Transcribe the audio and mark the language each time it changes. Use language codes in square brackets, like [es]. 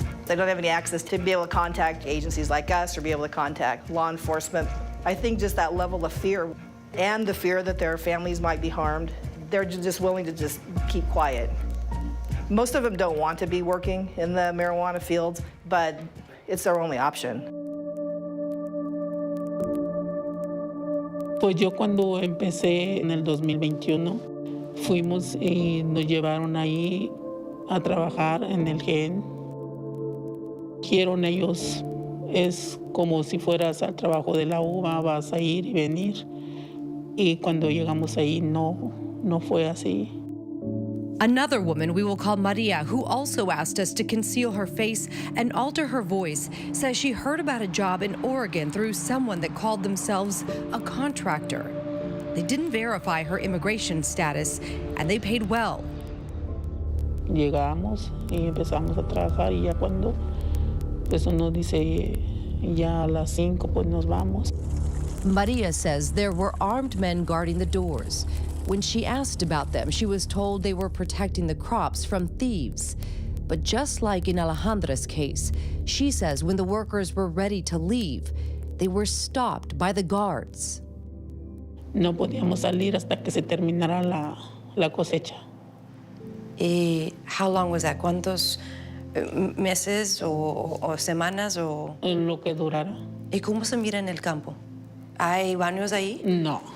[en] They don't have any access to be able to contact agencies like us or be able to contact law enforcement. I think just that level of fear and the fear that their families might be harmed, they're just willing to just keep quiet. Most of them don't want to be working in the marijuana fields, but it's their only option. [es] Pues yo cuando empecé en el 2021, fuimos y nos llevaron ahí a trabajar en el GEN. Quieren ellos, es como si fueras al trabajo de la uva, vas a ir y venir. Y cuando llegamos ahí no fue así. [en] Another woman we will call Maria, who also asked us to conceal her face and alter her voice, says she heard about a job in Oregon through someone that called themselves a contractor. They didn't verify her immigration status, and they paid well. [es] Llegamos y empezamos a trabajar y ya cuando pues uno dice ya a las 5 pues nos vamos. [en] Maria says there were armed men guarding the doors. When she asked about them, she was told they were protecting the crops from thieves. But just like in Alejandra's case, she says when the workers were ready to leave, they were stopped by the guards. [es] No podíamos salir hasta que se terminara la cosecha. [en] How long was that? [es] ¿Cuántos meses o semanas o? Lo que durara. ¿Y cómo se mira en el campo? ¿Hay baños ahí? No.